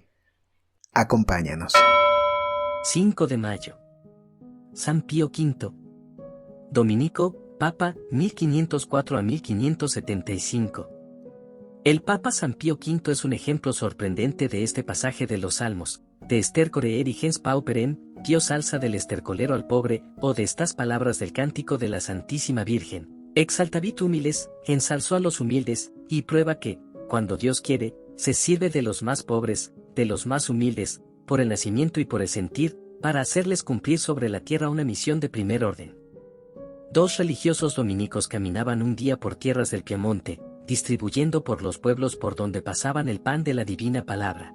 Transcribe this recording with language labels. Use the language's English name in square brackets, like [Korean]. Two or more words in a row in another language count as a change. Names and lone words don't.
[Spanish] Acompáñanos. 5 de mayo. San Pío V. Dominico, Papa, 1504 a 1575. El Papa San Pío V es un ejemplo sorprendente de este pasaje de los Salmos, de [Latin] Stercore erigens pauperem, [Spanish] Dios alza del estercolero al pobre, o de estas palabras del cántico de la Santísima Virgen. [Latin] Exaltavit humiles, [Spanish] ensalzó a los humildes, y prueba que, cuando Dios quiere, se sirve de los más pobres, de los más humildes, por el nacimiento y por el sentir, para hacerles cumplir sobre la tierra una misión de primer orden. Dos religiosos dominicos caminaban un día por tierras del Piamonte, distribuyendo por los pueblos por donde pasaban el pan de la divina palabra.